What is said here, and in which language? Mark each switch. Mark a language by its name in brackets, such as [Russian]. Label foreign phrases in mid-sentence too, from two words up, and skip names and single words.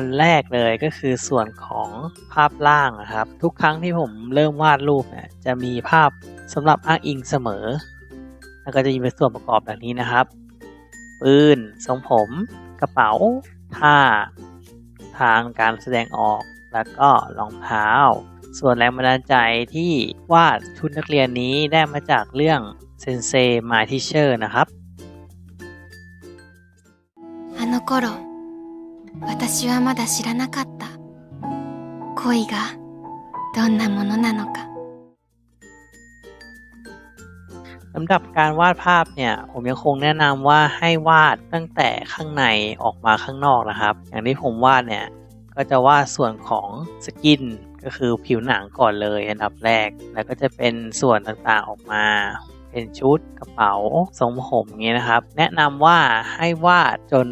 [Thai] แรกเลยก็คือส่วนของภาพล่างนะครับทุกครั้งที่ผมเริ่มวาดรูปเนี่ยจะมีภาพสำหรับอ้างอิงเสมอแล้วก็จะมีเป็นส่วนประกอบแบบนี้นะครับปืนทรงผมกระเป๋าท่าทางการแสดงออกแล้วก็รองเท้าส่วนแรงบันดาลใจที่วาดชุดนักเรียนนี้ได้มาจากเรื่องเซนเซ My Teacher นะครับ [Japanese] あの頃、私はまだ知らなかった恋がどんなものなのか。 [Thai] สำหรับการวาดภาพเนี่ยผมยังคงแนะนำว่าให้วาดตั้งแต่ข้างในออกมาข้างนอกนะครับอย่างที่ผมวาดเนี่ยก็จะวาดส่วนของสกินก็คือผิวหนังก่อนเลยอันดับแรกแล้วก็จะเป็นส่วนต่างๆออกมาเป็นชุดกระเป๋าทรงผมอย่างนี้นะครับแนะนำว่าให้วาดจน